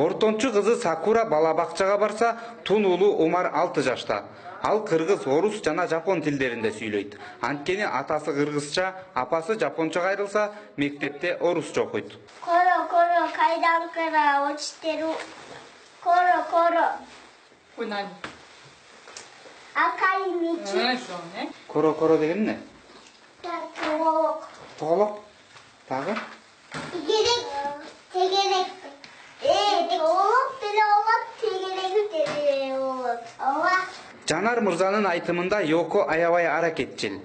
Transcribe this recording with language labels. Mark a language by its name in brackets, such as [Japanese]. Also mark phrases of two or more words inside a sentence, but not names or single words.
[Kyrgyz] Ортончу кызы Сакура бала бакчага барса, тун уулу Омар 6 жашта. Ал кыргыз, орус жана жапон тилдеринде сүйлөйт. Анткени атасы кыргызча, апасы жапонча айрылса, мектепте орусча окуйт. Коро кайдан кара очтеру. Коро. [Japanese] これ何？赤い道. そうね。 [Kyrgyz] Коро деген эмне? Тоголок. Тоголок. Дагы? Тегерек. Тоголок тегерек ооба. Жанар мырзанын айтымында Йоко аябай аракетчил.